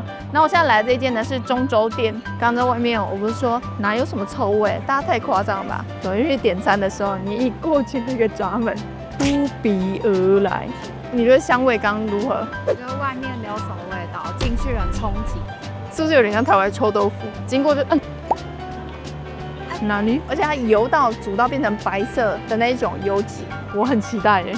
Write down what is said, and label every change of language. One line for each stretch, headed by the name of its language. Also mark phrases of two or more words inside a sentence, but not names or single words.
Chinese: 然後我現在來的這一間呢是中洲店，剛剛在外面我不是說哪有什麼臭味，大家太誇張了吧？对，因為點餐的時候你一過去那個閘門，撲鼻而來。你覺得香味剛如何？我覺得外面沒有什麼味道，進去很衝擊，是不是有點像台灣臭豆腐？經過就哪裡？而且它油到煮到變成白色的那一種油脂，我很期待耶。